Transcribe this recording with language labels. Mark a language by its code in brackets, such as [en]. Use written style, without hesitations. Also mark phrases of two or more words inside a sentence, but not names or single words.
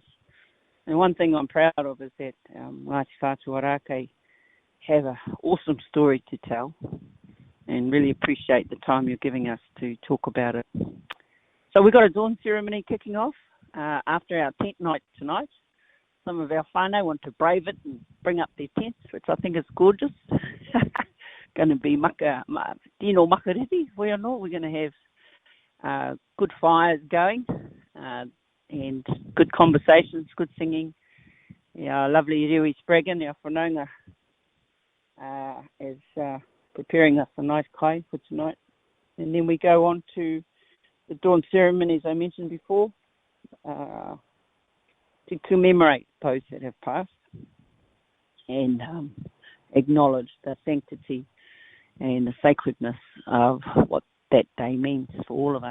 [en] And one thing I'm proud of is that Ngāti Whātua Rākei have an awesome story to tell, and really appreciate the time you're giving us to talk about it. So we've got a dawn ceremony kicking off after our tent night tonight. Some of our whānau want to brave it and bring up their tents, which I think is gorgeous. Going to be [mi] tino makariri. [en] We're going to have good fires going and good conversations, good singing. Our lovely Rewi Spraggan, our whanaunga, is preparing us a nice kai for tonight. And then we go on to the dawn ceremonies I mentioned before, to commemorate those that have passed and acknowledge the sanctity and the sacredness of what that day means for all of us.